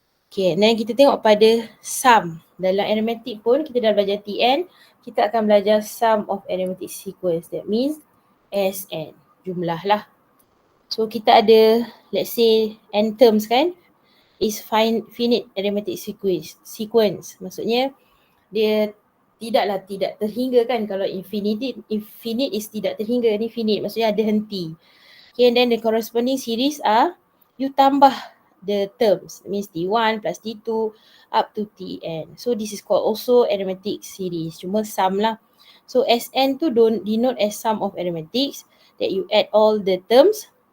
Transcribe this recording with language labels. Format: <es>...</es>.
<ms>Okay, dan kita tengok pada sum. Dalam arithmetic pun kita dah belajar Tn. Kita akan belajar sum of arithmetic sequence.</ms> <en>That means Sn.</en> <ms>Jumlah lah.</ms> <en>So</en> <ms>kita ada,</ms> <en>let's say n terms kan, is finite arithmetic sequence.</en> <ms>Maksudnya dia tidak terhingga kan. Kalau infinite is tidak terhingga, ni finite maksudnya ada henti.</ms> <en>Okay, and then the corresponding series are, you tambah the terms, it means T1 plus T2 up to Tn. So this is called also arithmetic series, cuma sum lah. So Sn tu denote as sum of arithmetics that you add all the terms.</en>